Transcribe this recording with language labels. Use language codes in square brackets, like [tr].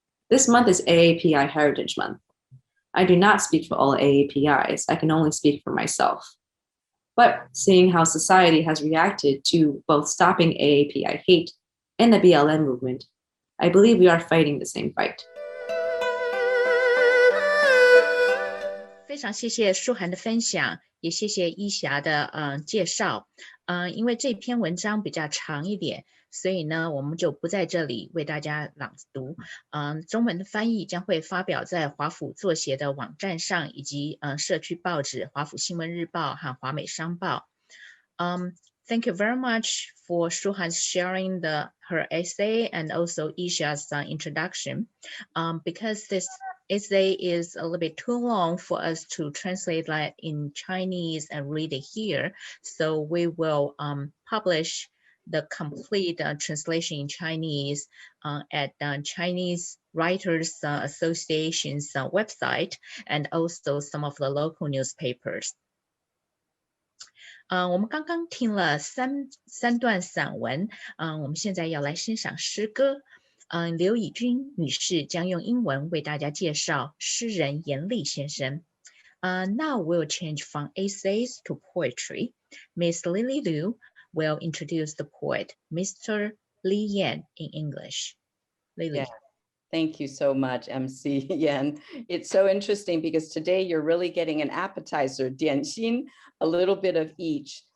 [en] This month is AAPI Heritage Month. I do not speak for all AAPIs. I can only speak for myself. But seeing how society has reacted to both stopping AAPI hate and the BLM movement, I believe we are fighting the same fight. [zh] 非常谢谢舒涵的分享，也谢谢伊霞的介绍。因为这篇文章比较长一点，所以呢，我们就不在这里为大家朗读。中文的翻译将会发表在华府作协的网站上，以及社区报纸华府新闻日报和华美商报。 [en] Thank you very much for Shuhan's sharing her essay and also Isha's introduction. Because this essay is a little bit too long for us to translate that in Chinese and read it here, so we will publish the complete translation in Chinese at Chinese Writers Association's website and also some of the local newspapers. [zh] 我们刚刚听了三段散文，我们现在要来欣赏诗歌。刘以君女士将用英文为大家介绍诗人严厉先生。 [en] Now we'll change from essays to poetry. Miss Lily Liu will introduce the poet, Mr. Li Yan, in English. Lily. Yeah. Thank you so much, MC Yan. It's so interesting because today you're really getting an appetizer, 点心, a little bit of each.